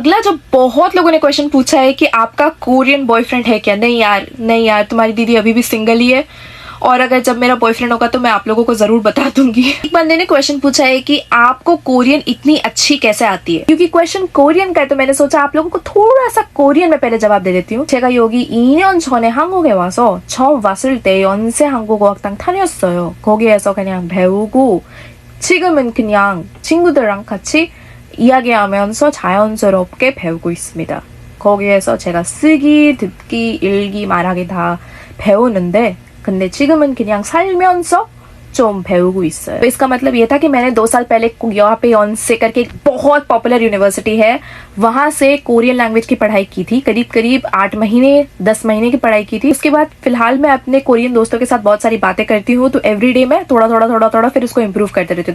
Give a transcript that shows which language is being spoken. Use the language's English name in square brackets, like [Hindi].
[Hindi] अगला जो बहुत लोगों ने क्वेश्चन पूछा है कि आपका कोरियन बॉयफ्रेंड है क्या? नहीं यार तुम्हारी दीदी अभी भी सिंगल ही है, और अगर जब मेरा बॉयफ्रेंड होगा तो मैं आप लोगों को जरूर बता दूंगी। एक बंदे ने क्वेश्चन पूछा है कि आपको कोरियन इतनी अच्छी कैसे आती है? क्योंकि क्वेश्चन कोरियन का है तो मैंने सोचा आप लोगों को थोड़ा सा कोरियन में पहले जवाब दे देती हूँ। [Korean] 제가 여기 2년 전에 한국에 와서 처음 왔을 때 연세 한국어학당 다녔어요. 거기에서 그냥 배우고 지금은 그냥 친구들랑 같이 이야기하면서 자연스럽게 배우고 있습니다. 거기에서 제가 쓰기, 듣기, 읽기, 말하기 다 배우는데 근데 지금은 그냥 살면서 좀 배우고 있어요। [Hindi] तो इसका मतलब ये था कि मैंने 2 साल पहले यहाँ पे योनसे करके एक बहुत पॉपुलर यूनिवर्सिटी है, वहां से कोरियन लैंग्वेज की पढ़ाई की थी। करीब 8 महीने 10 महीने की पढ़ाई की थी। उसके बाद फिलहाल मैं अपने कोरियन दोस्तों के साथ बहुत सारी बातें करती हूँ, तो एवरीडे में थोड़ा फिर उसको इम्प्रूव करते रहती हूँ।